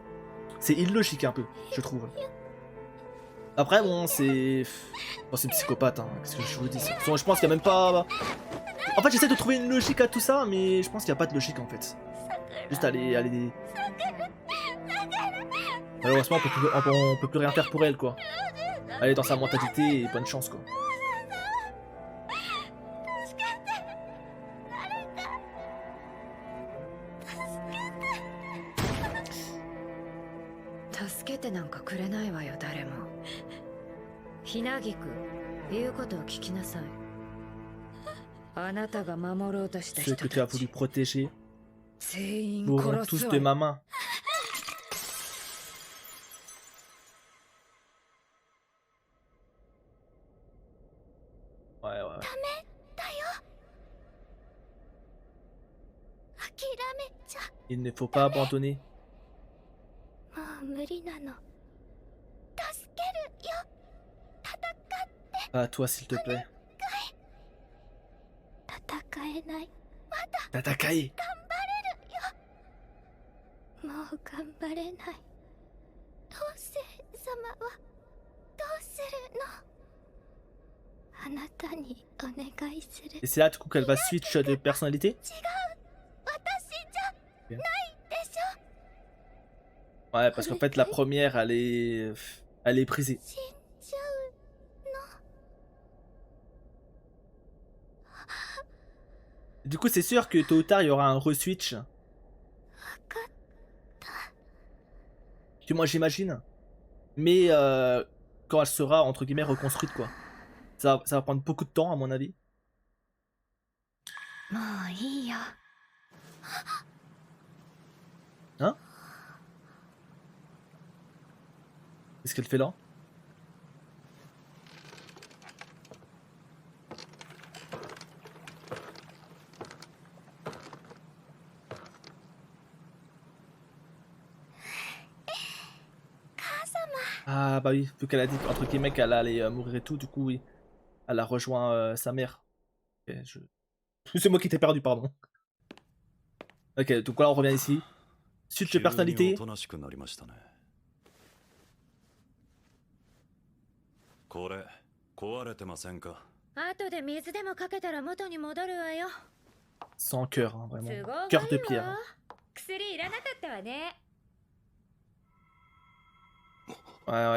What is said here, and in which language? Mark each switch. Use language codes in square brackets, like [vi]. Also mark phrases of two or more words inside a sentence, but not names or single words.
[fr] C'est illogique un peu, je trouve. Après bon, c'est une psychopathe, hein. Qu'est-ce que je vous dis? Je pense qu'il n'y a même pas... En fait j'essaie de trouver une logique à tout ça, mais je pense qu'il n'y a pas de logique en fait. Juste aller... Malheureusement on peut plus rien faire pour elle quoi. Elle est dans sa mentalité et bonne chance quoi. [ja] 助けてなんかくれないわよ誰も。ひなぎく言うことを聞きなさい。あなたが守ろうとした [fr] Ceux [ja] 人 [fr] que tu as [ja] た [fr] voulu [ja] ち [fr] protéger [ja] 全員 [fr] mourront [ja] 殺す [fr] tous [ja] わ [fr] de [ja] よ。 [fr] ma main. Ouais. [ja] 諦めちゃ [fr] Il ne faut pas abandonner. [ja] もう無理なの。助けるよ。 [fr] Pas à toi s'il te plaît. [ja] 戦えない。 Tatakai. もう頑張れない。どうせ様はどうするの？あなたにお願いする。 [fr] Et c'est là du coup qu'elle va switch de personnalité. [ja] 違う。私じゃないでしょ。 [fr] Ouais, parce qu'en fait la première elle est... Elle est brisée. [ja] 死んじゃうの。 [fr] Du coup, c'est sûr que tôt ou tard, il y aura un re-switch. [ja] 分かっ [fr] Que moi, j'imagine. Mais quand elle sera, entre guillemets, reconstruite, quoi. Ça va prendre beaucoup de temps, à mon avis. [ja] もういいよ。 [fr] Hein? Qu'est-ce qu'elle fait là? Ah bah oui, vu qu'elle a dit entre guillemets qu'elle allait mourir et tout, du coup oui. Elle a rejoint sa mère. Ok, c'est moi qui t'ai perdu, pardon. Ok, donc là on revient ici. Suite de personnalité. [ja] これ壊れてませんか。後で水でもかけたら元に戻るわよ。 [fr] Sans cœur, hein, vraiment. [ja] 都合がいい [fr] Cœur de [ja] わ [fr] pierre. [ja] 薬いらなかったわね。 [fr] Ouais, ouais.